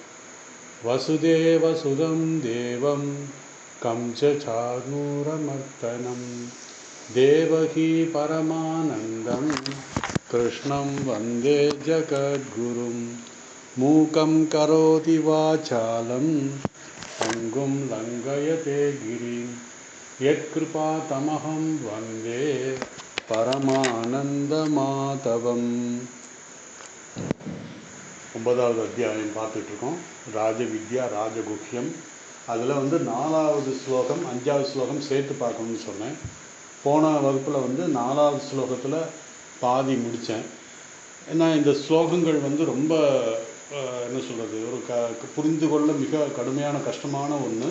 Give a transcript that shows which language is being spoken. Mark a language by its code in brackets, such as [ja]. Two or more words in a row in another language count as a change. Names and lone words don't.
[sa] वसुदेवसुतं देवं कंसचाणूरमर्दनं देवकी परमानन्दं कृष्णं वन्दे जगद्गुरुं। मूकं करोति वाचालं पङ्गुं लङ्घयते गिरिं यत्कृपातमहं वन्दे परमानन्दमाधवम्। [ta] 9வது அத்தியாயம் பார்த்துட்டு இருக்கோம். ராஜவித்யா ராஜகுஹ்யம். அதில் 4வது ஸ்லோகம் 5வது ஸ்லோகம் சேர்த்து பார்க்கணும்னு சொன்னேன். போன வகுப்பில் 4வது ஸ்லோகத்தில் பாதி முடித்தேன். ஏன்னா இந்த ஸ்லோகங்கள் ரொம்ப என்ன சொல்கிறது, ஒரு புரிந்து கொள்ள மிக கடுமையான கஷ்டமான ஒன்று.